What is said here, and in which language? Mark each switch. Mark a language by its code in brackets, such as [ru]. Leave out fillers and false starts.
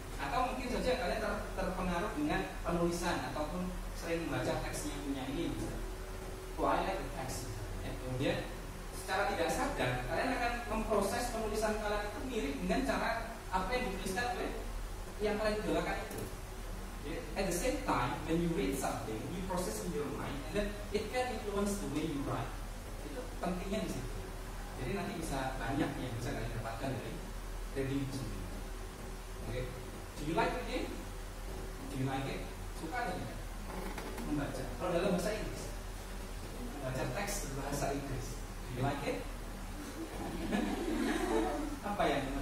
[id] Atau mungkin saja kalian terpengaruh dengan penulisan ataupun sering membaca teksnya punya ini, misalnya. [en] I like the text. [id] Ya, kemudian secara tidak sadar kalian akan memproses penulisan kalian itu mirip dengan cara apa yang dituliskan oleh yang kalian idolakan itu. [en] At the same time, when you read something, you process in your mind, and then it can influence the way you write. [id] Itu pentingnya di situ. Jadi nanti bisa banyak yang bisa kalian dapatkan dari reading itu sendiri. [en] Oke, do you like reading? Do you like it? [id] Suka atau tidak? Membaca. Kalau dalam bahasa Inggris, membaca teks berbahasa Inggris. [en] Do you like it? [id] Apa yang